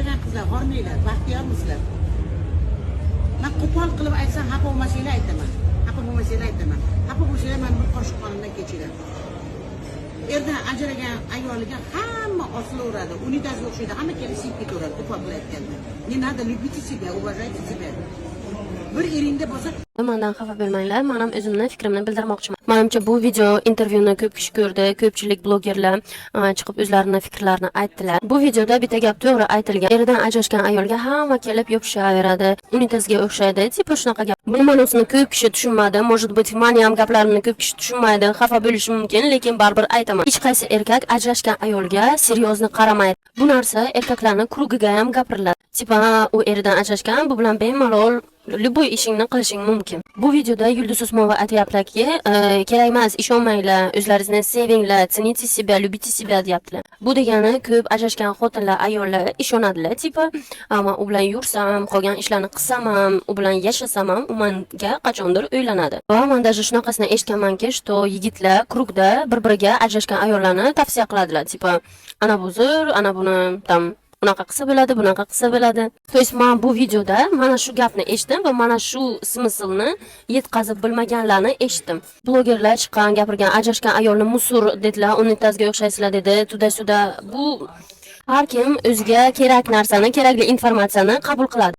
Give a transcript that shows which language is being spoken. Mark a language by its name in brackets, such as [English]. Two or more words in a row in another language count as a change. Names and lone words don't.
[Uzbek] Sizlar hormanglar, baxtiyormisizlar? Men qo'pol qilib aytsam, xafa bo'lmasanglar aytaman. Xafa bo'lmasanglar aytaman. Xafa bo'lsanglar meni bir qoshiq qonimdan kechiring. Erdan ajragan ayoliga hamma osilaveradi. Unitazga o'xshaydi. Hamma kelib siyib ketaveradi qo'pol qilayotganda. [Russian] Не надо любите себя, уважайте себя. [Uzbek] Bir eringda bo'lsa Mendan xafa bo'lmanglar. Men ham o'zimning fikrimni bildirmoqchiman. Menimcha bu video intervyuni ko'p kishi ko'rdi, ko'pchilik blogerlar chiqib o'zlarining fikrlarini aytdilar. Bu videoda bitta gap to'g'ri aytilgan. Eridan ajrashgan ayolga hamma kelib yopishaveradi. Unitazga o'xshaydi. Tipo shunaqa gap. Bu ma'nosini ko'p kishi tushunmadi. [Russian] Может быть, [Uzbek] meni ham gaplarimni ko'p kishi tushunmaydi. Xafa bo'lishi mumkin, lekin baribir aytaman. Hech qaysi erkak ajrashgan ayolga seryozni qaramaydi. Bu narsa erkaklarning krugiga ham gapiriladi. Tipo, u eridan ajrashgan, bu bilan bemalol любой ishingni qilishing mumkin. Bu videoda Yulduz Usmonova aytayaptiki, kerak emas, ishonmanglar, o'zlaringizni sevinglar, [Russian] цените себя, любите себя deyaptilar. [Uzbek] Bu degani ko'p ajrashgan xotinlar, ayollar ishonadilar, tipo, men u bilan yursam, qolgan ishlarni qilsam ham, u bilan yashasam ham, u menga qachondir uylanadi. Va men даже shunaqasini eshitganmanki, что yigitlar krugda bir-biriga ajrashgan ayollarni tavsiya qiladilar, tipo, ana bu zo'r, ana buni tam bunaqa qilsa bo'ladi, bunaqa qilsa bo'ladi. [Russian] То есть [Uzbek] men bu videoda mana shu gapni eshitdim va mana shu smyslni yetkazib bilmaganlarni eshitdim. Blogerlar chiqqan, gapirgan, ajrashgan ayolni musur dedilar, unitazga o'xshaysizlar dedi, tuda-suda. Bu har kim o'ziga kerak narsani, kerakli informatsiyani qabul qiladi.